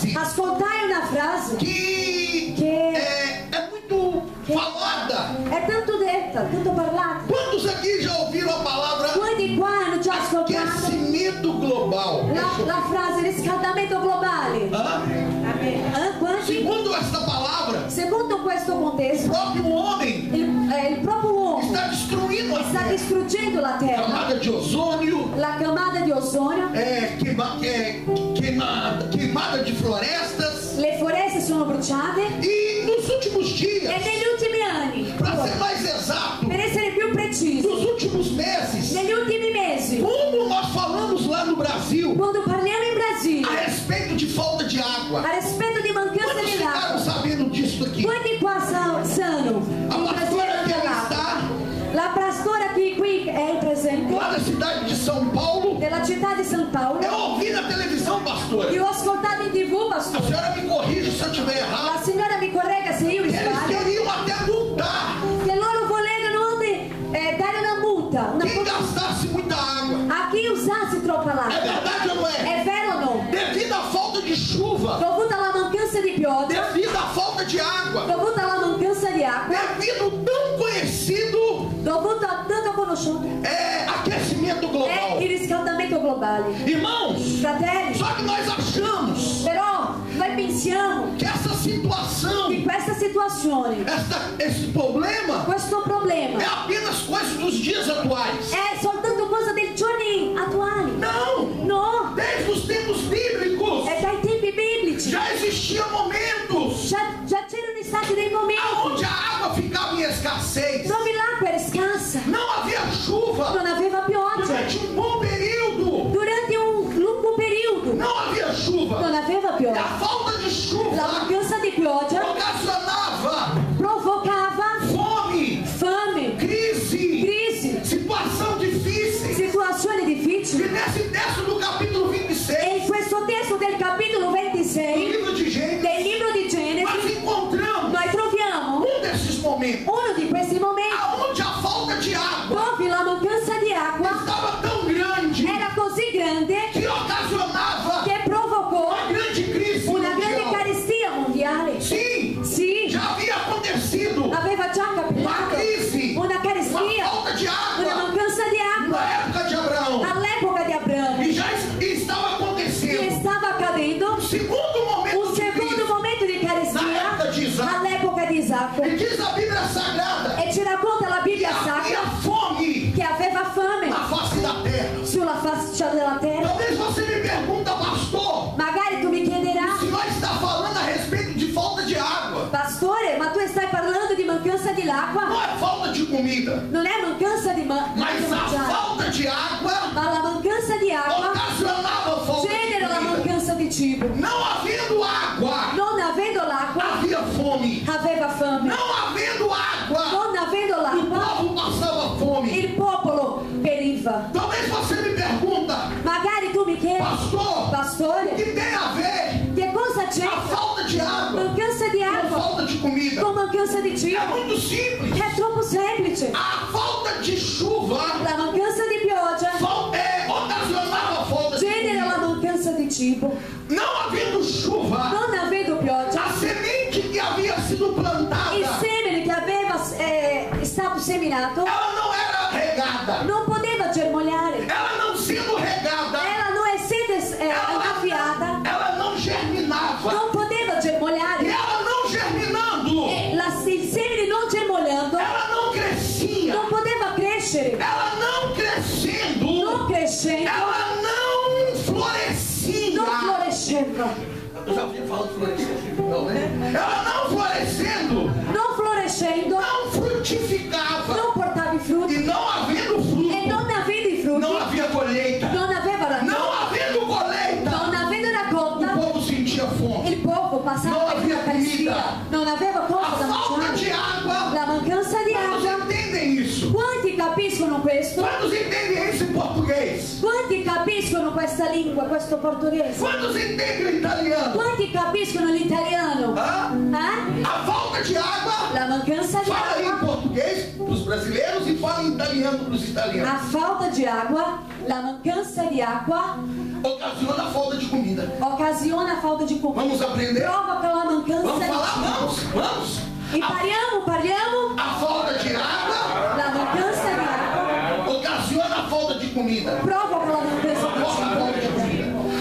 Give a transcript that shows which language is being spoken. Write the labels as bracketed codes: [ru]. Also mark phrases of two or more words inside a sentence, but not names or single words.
[it] Ascoltai una frase [pt] que [it] che [pt] é muito falada. [it] è tanto detta, tanto parlata. [pt] Quantos aqui já ouviram a palavra [it] Quanti qua hanno già ascoltato [pt] aquecimento global? [it] la frase riscaldamento globale? Hã? Quanti? [pt] Segundo esta palavra, [it] Secondo questo [pt] o [it] contesto, [pt] próprio homem [it] il proprio uomo [pt] está destruindo a [it] sta [pt] terra. [it] distruggendo la terra, [pt] Camada de ozônio, [it] la camada di ozonio, [pt] queimada de florestas. [it] le foreste sono bruciate [pt] E nos últimos [it] e [pt] dias, [it] negli ultimi anni, [pt] para ser mais exato, [it] per essere più precisi, [pt] nos últimos meses, [it] negli ultimi mesi, [pt] como nós falamos lá no Brasil [it] quando parliamo in Brasile [pt] a respeito de falta de água. [it] a rispetto di mancanza [pt] Quantos [it] di [pt] ficaram [it] acqua, [pt] sabendo disso aqui? [it] quanti qua sanno [pt] A [it] in [pt] pastora que [it] Brasile [pt] ela [it] l'acqua? [pt] está [it] La pastora che qui è presente [pt] lá na cidade de São Paulo, [it] della città di San Paolo, [pt] eu ouvi na televisão, pastor. [it] io ho ascoltato in TV, [pt] A [it] pastore, [pt] senhora me corrige se eu estiver errado. [it] la signora mi corregga se io mi [pt] Eles [it] sbaglio, [pt] queriam até multar [it] che loro volevano dare una multa [pt] quem gastasse muita água. [it] a chi usasse troppa [pt] É [it] l'acqua. [pt] verdade ou não é? [it] È vero o no? [pt] Devido à falta de chuva, [it] Dovuta alla mancanza di pioggia, [pt] devido à falta de água, [it] dovuta alla mancanza di acqua, [pt] devido ao tão conhecido [it] dovuta a tanto conosciuto, [pt] aquecimento [it] è [pt] global. [it] il riscaldamento globale. [pt] Irmãos, [it] Fratelli, [pt] só que nós achamos [it] però noi pensiamo [pt] que essa situação, [it] che questa situazione, [pt] esse problema [it] questo problema, [pt] é apenas coisa dos dias atuais. [it] è soltanto cosa dei giorni attuali. [pt] Não! [it] No, [pt] Desde os tempos bíblicos [it] è dai tempi biblici. [pt] já existiam momentos [it] Già c'erano stati dei [pt] onde [it] momenti [pt] a água ficava em escassez. [it] dove l'acqua era scarsa, [pt] Não havia chuva [it] non aveva pioggia. [pt] durante um bom período. [it] Durante un lungo periodo [pt] Não havia chuva. [it] non aveva [pt] E a [it] pioggia. [pt] falta de [it] La [pt] chuva [it] mancanza di pioggia [pt] ocasionava [it] provocava [pt] fome, [it] fame, [pt] crise, [it] crisi, [pt] situação difícil. [it] situazioni [pt] E [it] difficili. [pt] nesse texto do capítulo 26 [it] E in questo testo del capitolo [pt] do [it] 26 [pt] livro de Gênesis, [it] del libro di [pt] nós [it] Genesi [pt] encontramos [it] noi troviamo [pt] desses momentos [it] uno di questi momenti [pt] aonde a falta de água [it] dove la mancanza di acqua [pt] estava tão grande [it] era così grande [pt] que ocasionava [it] che provocò [pt] uma grande crise [it] una grande [pt] mundial. [it] carestia mondiale. [pt] Sim, [it] Sì, [pt] já havia acontecido [it] aveva già [pt] uma [it] capitato [pt] crise, [it] una [pt] uma [it] carestia, [pt] falta de [it] una [pt] água [it] mancanza di acqua [pt] na época de Abraão. [it] all'epoca di Abramo. [pt] E já estava [it] Che [pt] acontecendo [it] stava accadendo [pt] um segundo momento [it] un [pt] de [it] secondo [pt] crise. [it] momento di [pt] Na época de [it] carestia [pt] Isaac. [it] all'epoca di Isacco. [pt] E diz a Bíblia Sagrada [it] E ci racconta la [pt] que [it] Bibbia [pt] havia [it] sacra [pt] fome [it] che aveva fame [pt] na face da terra. [it] sulla faccia della terra. [pt] Talvez você me pergunta, pastor, [it] Magari tu mi [pt] o [it] chiederai, [pt] senhor está falando a respeito de falta de água. [it] pastore, ma tu stai parlando di mancanza di l'acqua? [pt] Não é falta de comida, [it] Non è mancanza di [pt] mas a [it] mangiare, [pt] falta de água [it] ma la mancanza di acqua [pt] ocasionava falta de [it] genera la [pt] comida. [it] mancanza di cibo. [pt] Não havendo água, [it] Non avendo l'acqua, [pt] havia fome. [it] aveva fame. [pt] Não havendo água, [it] Non avendo [pt] o [it] l'acqua, [pt] povo passava fome. [it] il popolo periva. [pt] Talvez você me pergunta, [it] Magari tu mi chiedi, [pt] pastor, o [it] pastore, [pt] que tem a ver [it] che cosa c'è? [pt] a falta de água [it] Mancanza di [pt] com [it] acqua [pt] falta de comida? [it] con mancanza di [pt] É [it] cibo. [pt] muito simples. [it] È troppo semplice. [pt] A falta de chuva [it] La mancanza di pioggia [pt] ocasionava falta de [it] genera la [pt] comida. [it] mancanza di cibo. [pt] Não havendo chuva, [it] Non avendo pioggia, [pt] a semente que havia sido plantada, [it] il semine che aveva stato seminato [pt] ela não era regada. [it] non poteva germogliare. [pt] Ela não sendo regada, [it] Ela non essendo annaffiata, [pt] ela não germinava. [it] non poteva [pt] E [it] germogliare. [pt] ela não germinando, [it] E il semine non germogliando [pt] ela não crescia. [it] non poteva crescere. [pt] Ela não crescendo, [it] Non crescendo, [pt] ela não florescia. [it] non floresceva. [pt] Eu já ouvi falar de florescer, não, né? Ela não florescendo, [it] Non florescendo, [pt] não frutificava. [it] non portava i frutti. [pt] E não havendo [it] E [pt] fruto, [it] non avendo i frutti, [pt] não havia colheita. [it] non aveva raccolta. [pt] Não havendo colheita, [it] Non avendo [pt] o [it] raccolta, [pt] povo sentia fome. [it] il popolo passava Non per aveva una carestia. [pt] comida. [it] Non aveva [pt] A [it] cosa da [pt] falta [it] mangiare. [pt] de água, [it] La mancanza di [pt] quantos [it] acqua. [pt] entendem isso? [it] Quanti capiscono questo? [pt] Quantos entendem isso em português? [it] Quanti capiscono questa lingua, questo portoghese? [pt] Quantos entendem o italiano? [it] Quanti capiscono l'italiano? Hã? Eh? [pt] A falta de água, [it] La mancanza di [pt] fala aí em [it] acqua. [pt] português, para os brasileiros e fala em italiano para os italianos. A falta de água, [it] la mancanza di acqua, [pt] Ocasiona a falta de comida. ocasiona a falta de comida. Vamos aprender? [it] Provoca la mancanza [pt] Vamos [it] di [pt] falar? [it] cibo. [pt] Vamos. [it] E parliamo [pt] A falta de água [it] la mancanza di acqua, [pt] ocasiona a falta de comida. [it] provoca la mancanza di cibo.